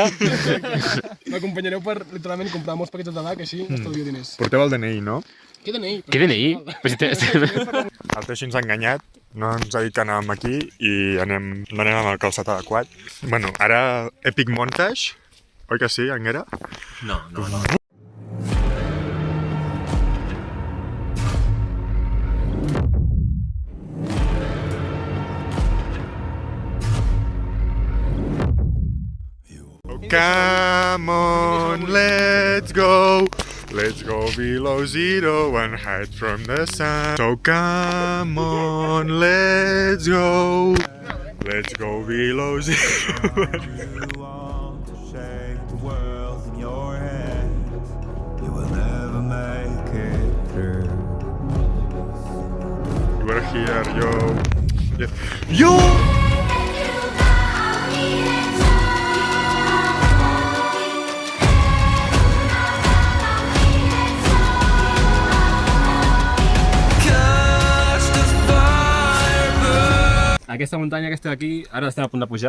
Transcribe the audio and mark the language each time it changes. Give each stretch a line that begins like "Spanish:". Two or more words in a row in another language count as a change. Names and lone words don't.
Catalan: M'acompanyareu per, literalment, comprar molts paquets de tabac, així estalvio diners. Porteu el DNI, no? Què DNI? Què DNI? El Teixi ens ha enganyat no ens ha dit que anàvem aquí i anem amb el calçat adequat. Bueno, ara
English: Epic Montage,
Catalan: oi que sí, Anguera? No.
English: Come on, let's go. Let's go below zero and hide from the sun. So come on, let's go. Let's go below zero. You want to shake the world in your hands. You will never make it through. We're here, yo. Yo!
Catalan: Aquesta muntanya aquesta d'aquí, ara estem a punt de pujar.